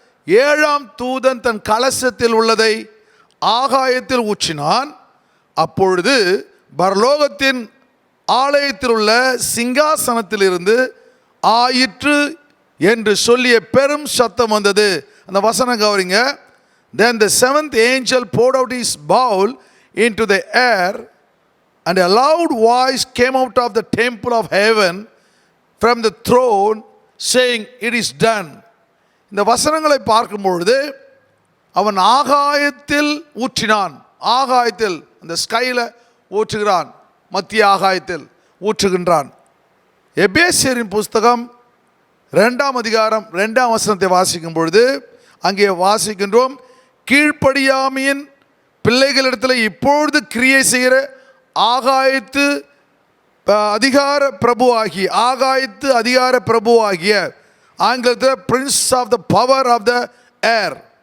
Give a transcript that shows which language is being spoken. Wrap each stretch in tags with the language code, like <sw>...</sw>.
<ta>7ஆம் தூதன் தன் கலசத்தில் உள்ளதை ஆகாயத்தில் ஊற்றினான். அப்பொழுது பரலோகத்தின் ஆலயத்தில் உள்ள சிங்காசனத்தில் இருந்து ஆயிற்று என்று சொல்லிய பெரும் சத்தம் வந்தது. அந்த வசனம் கவனிங்க.</ta> <en>Then the 7th angel poured out his bowl into the air, and a loud voice came out of the temple of heaven from the throne, saying, "It is done."</en> <ta>இந்த வசனங்களை பார்க்கும்பொழுது அவன் ஆகாயத்தில் ஊற்றினான். ஆகாயத்தில், அந்த ஸ்கையில் ஊற்றுகிறான், மத்திய ஆகாயத்தில் ஊற்றுகின்றான். எபேசியரின் புஸ்தகம் 2ஆம் அதிகாரம் 2ஆம் வசனத்தை வாசிக்கும் பொழுது அங்கே வாசிக்கின்றோம், கீழ்ப்படியாமையின் பிள்ளைகளிடத்தில் இப்பொழுது கிரியை செய்கிற ஆகாயத்து அதிகார பிரபு ஆகிய, ஆகாயத்து அதிகார பிரபு ஆகிய, ஆங்கிலத்தில்</ta> <en>Prince of the power of the air.</en>